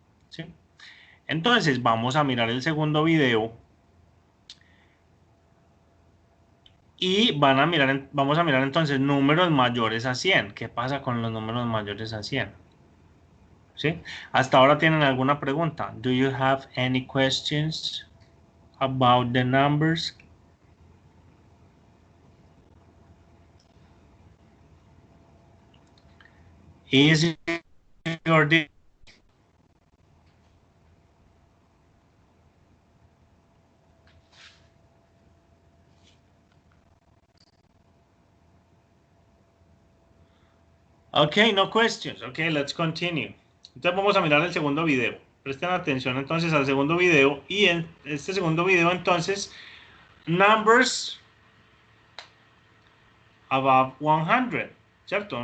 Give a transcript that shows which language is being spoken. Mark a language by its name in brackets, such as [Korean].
[Spanish] ¿Sí? Entonces, vamos a mirar el segundo video. Y vamos a mirar entonces números mayores a 100. ¿Qué pasa con los números mayores a 100? ¿Sí? Hasta ahora tienen alguna pregunta. [English] Do you have any questions about the numbers? Is your Okay, no questions. Okay, let's continue. [Spanish] Entonces vamos a mirar el segundo video. Presten atención entonces al segundo video. Y en este segundo video entonces, [English] numbers above 100, [Spanish] ¿cierto?